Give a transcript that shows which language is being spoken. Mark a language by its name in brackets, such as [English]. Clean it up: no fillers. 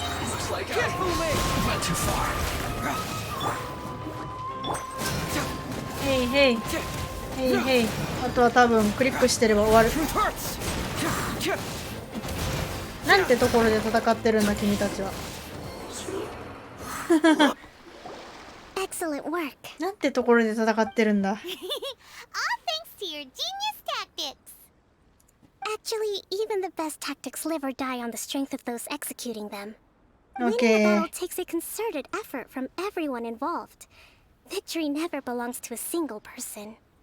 [English] Looks like I went too far. [Japanese] へいへいへいへいあとは多分クリックしてれば終わる [English] Truth hurts. [Japanese] なんてところで戦ってるんだ君たちは [English] Excellent work. [Japanese] なんてところで戦ってるんだ [English] All thanks to your genius tactics! Actually, even the best tactics live or die on the strength of those executing them. Winning a Okay. battle takes a concerted effort from everyone involved. Victory never belongs to a single person.